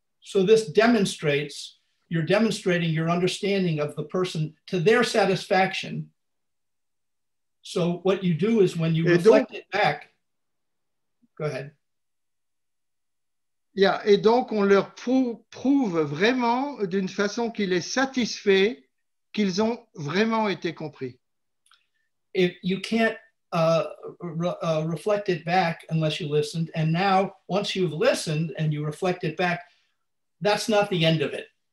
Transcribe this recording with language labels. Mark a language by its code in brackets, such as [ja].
[en] So this demonstrates, you're demonstrating your understanding of the person to their satisfaction. So what you do is when you reflect it back, go ahead. [fr] Yeah, et donc on leur prouve vraiment d'une façon qui les satisfait qu'ils ont vraiment été compris. [en] If you can't reflect it back unless you listened, and now once you've listened and you reflect it back, that's not the end of it.